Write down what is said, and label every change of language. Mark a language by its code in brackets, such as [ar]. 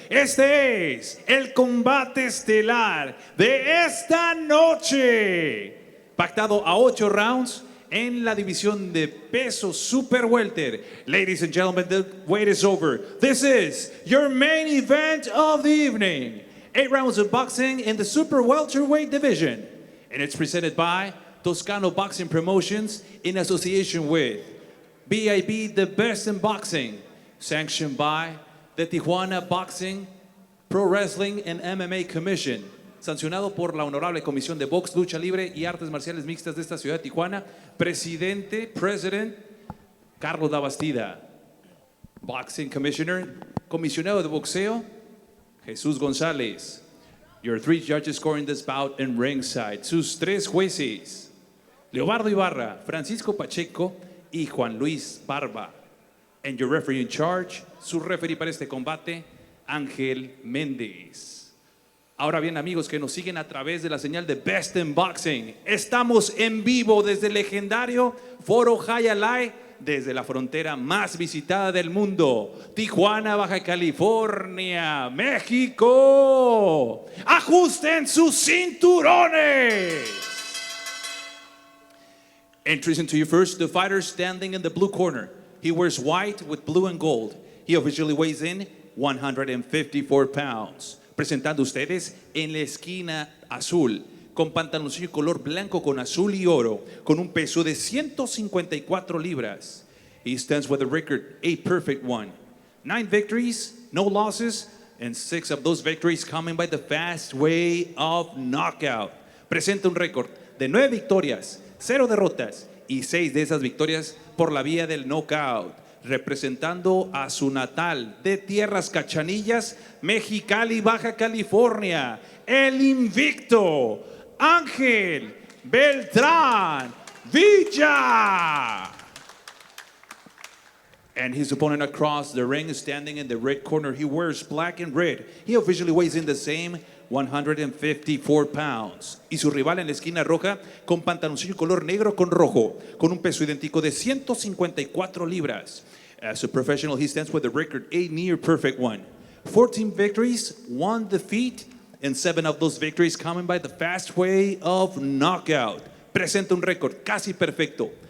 [es] Este es el combate estelar de esta noche. Pactado a 8 rounds en la división de peso super welter. [en] Ladies and gentlemen, the wait is over. This is your main event of the evening. 8 rounds of boxing in the super welterweight division. And it's presented by Toscano Boxing Promotions in association with BIB, the best in boxing. Sanctioned by the Tijuana Boxing, Pro Wrestling and MMA Commission. [es] Sancionado por la Honorable Comisión de Box, Lucha Libre y Artes Marciales Mixtas de esta ciudad de Tijuana. [en] President Carlos Dabastida. Boxing Commissioner, [es] Comisionado de Boxeo, Jesús González. [en] Your 3 judges scoring this bout in ringside. [es] Sus 3 jueces, Leobardo Ibarra, Francisco Pacheco y Juan Luis Barba. [en] And your referee in charge, [es] su referee para este combate, [en] Ángel Méndez. [es] Ahora bien, amigos que nos siguen a través de la señal de Best in Boxing, estamos en vivo desde el legendario Foro Hiatus, desde la frontera más visitada del mundo, Tijuana, Baja California, México. ¡Ajusten sus cinturones! [en] Introducing to you first, the fighter standing in the blue corner. He wears white with blue and gold. He officially weighs in 154 pounds. [es] Presentando ustedes en la esquina azul, con pantaloncillo color blanco con azul y oro, con un peso de 154 libras. [en] He stands with a record, a perfect one. 9 victories, no losses, and 6 of those victories coming by the fast way of knockout. [es] Presenta un récord de 9 victorias, 0 derrotas y 6 de esas victorias por la vía del knockout. Representando a su natal de Tierras Cachanillas, Mexicali, Baja California, el invicto Ángel Beltran Villa. [en] And his opponent across the ring is standing in the red corner. He wears black and red. He officially weighs in the same 154 pounds. [es] Y su rival en la esquina roja con pantaloncillo color negro con rojo, con un peso idéntico de 154 libras. [en] As a professional, he stands with a record, a near perfect one. 14 victories, 1 defeat, and 7 of those victories coming by the fast way of knockout. [es] Presenta un récord casi perfecto.